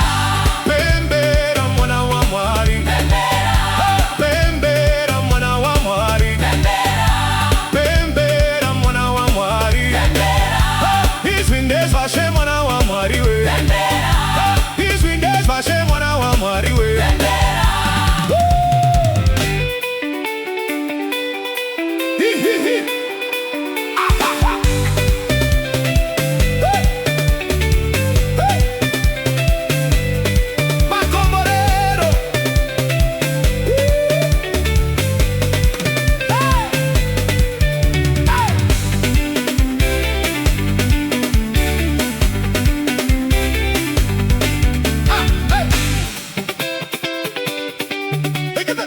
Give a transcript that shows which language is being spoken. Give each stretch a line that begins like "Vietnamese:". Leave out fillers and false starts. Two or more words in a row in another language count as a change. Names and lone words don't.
Shona: bembera mwana wa Mwari bembera mwana wa Mwari bembera, bembera mwana wa Mwari bembera, izvindezwa zve mwana wa Mwari we bembera, izvindezwa zve mwana wa Mwari we bembera. Hi, hi, hi. Ah, ah, ah. Hey. Hey. Macomborero. Hey. Hey. Ah, hey.
English: Look at that.